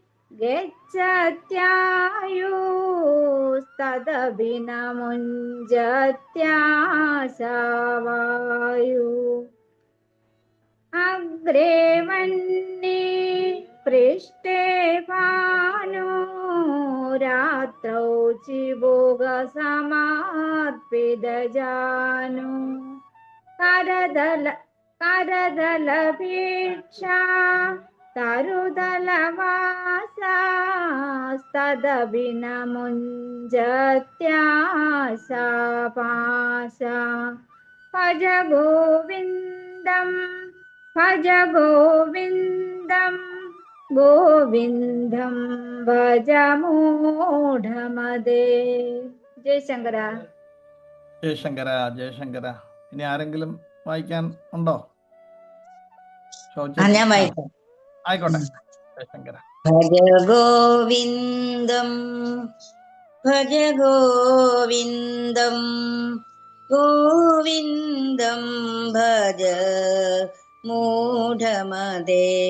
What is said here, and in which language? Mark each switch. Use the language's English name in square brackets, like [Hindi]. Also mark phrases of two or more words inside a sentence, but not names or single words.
[Sanskrit] ഗച്ഛത്യായുസ്തദഭിനമുഞ്ജത്യാശവായു അഗ്രേ വന്യേ പൃഷ്ഠേ ഭാനോ രാത്രൗ ചിബുകസമർപ്പിതജാനു करदलभीक्षा तरुदलवासास्तदभिनमुञ्जत्याशापाशा भज गोविन्दं गोविन्दं भज मूढमदे. [Malayalam] ജയശങ്കര. ജയശങ്കര, ജയശങ്കര. ഇനി ആരെങ്കിലും വായിക്കാൻ ഉണ്ടോ? ഞാൻ വായിക്കാം. ആയിക്കോട്ടെ. ജയശങ്കര. [Sanskrit] ഭജ ഗോവിന്ദം ഭജ ഗോവിന്ദം ഗോവിന്ദം ഭജ മൂഢമദേ